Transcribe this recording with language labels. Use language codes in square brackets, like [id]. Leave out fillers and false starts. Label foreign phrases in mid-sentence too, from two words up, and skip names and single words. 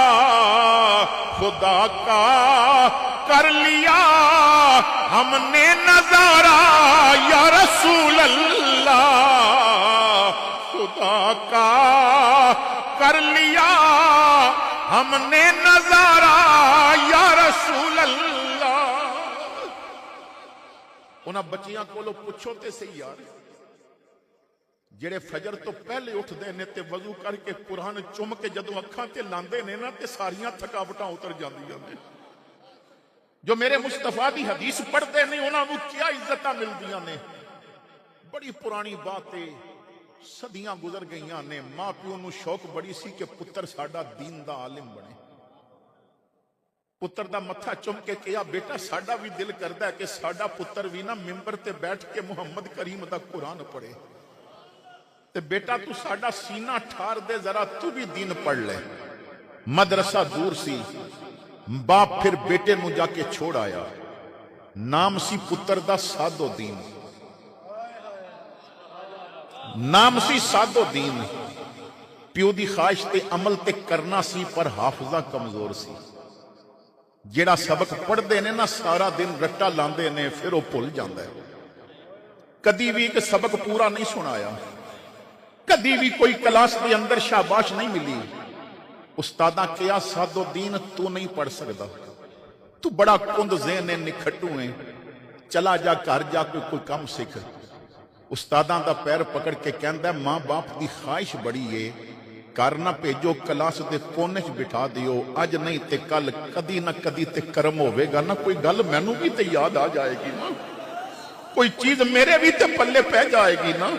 [ur] خدا کا کر لیا ہم نے نظارہ [ar] یا رسول اللہ، [ur] خدا کا کر لیا ہم نے نظارہ [ar] یا رسول اللہ۔ [pa] انہاں بچیاں کولو پوچھو تے صحیح یار، جڑے فجر تو پہلے اٹھ دے نے تے وضو کر کے قرآن چم کے جدوں اکھاں تے لاندے نے نا تے ساریاں تھکاوٹاں اتر جاندیاں نے۔ جو میرے مصطفیٰ دی حدیث پڑھتے نہیں انہاں نوں کیا عزتاں ملدیاں نے۔ بڑی پرانی بات ہے، صدیاں گزر گئیاں نے، ماں پیو نو شوق بڑی سی کہ پتر ساڈا دین دا عالم بنے۔ پتر دا متھا چم کے کہا بیٹا ساڈا بھی دل کردا ہے کہ ساڈا پتر بھی نا ممبر تے بیٹھ کے محمد کریم دا قرآن پڑھے، تے بیٹا تو ساڈا سینہ ٹھار دے ذرا تو بھی دین پڑھ لے۔ مدرسہ دور سی، باپ پھر بیٹے نو جا کے چھوڑ آیا، نام سی پتر دا سادو دین، نام سی سادو دین، پیو دی خواہش تے عمل تے کرنا سی پر حافظہ کمزور سی۔ جیڑا سبق پڑھ دے نے نا سارا دن رٹا لاندے نے، پھر وہ بھول جاندا ہے۔ کدی بھی ایک سبق پورا نہیں سنایا، کدی بھی کوئی کلاس کے اندر شاباش نہیں ملی۔ استاداں کیا سادو دین تو نہیں پڑھ سکتا، تو بڑا کند ذہن ہے، نکھٹو ہے، چلا جا گھر جا کے کوئی کام سیکھ۔ ਉਸਤਾਦਾਂ ਦਾ ਪੈਰ ਪਕੜ ਕੇ ਕਹਿੰਦਾ ਮਾਂ ਬਾਪ ਦੀ ਖਾਹਿਸ਼ ਬੜੀ ਏ, ਘਰ ਨਾ ਭੇਜੋ, ਕਲਾਸ ਦੇ ਕੋਨੇ 'ਚ ਬਿਠਾ ਦਿਓ, ਅੱਜ ਨਹੀਂ ਤੇ ਕੱਲ ਕਦੀ ਨਾ ਕਦੀ ਤੇ ਕਰਮ ਹੋਵੇਗਾ ਨਾ, ਕੋਈ ਗੱਲ ਮੈਨੂੰ ਵੀ ਤੇ ਯਾਦ ਆ ਜਾਏਗੀ ਨਾ, ਕੋਈ ਚੀਜ਼ ਮੇਰੇ ਵੀ ਤੇ ਪੱਲੇ ਪੈ ਜਾਏਗੀ ਨਾ।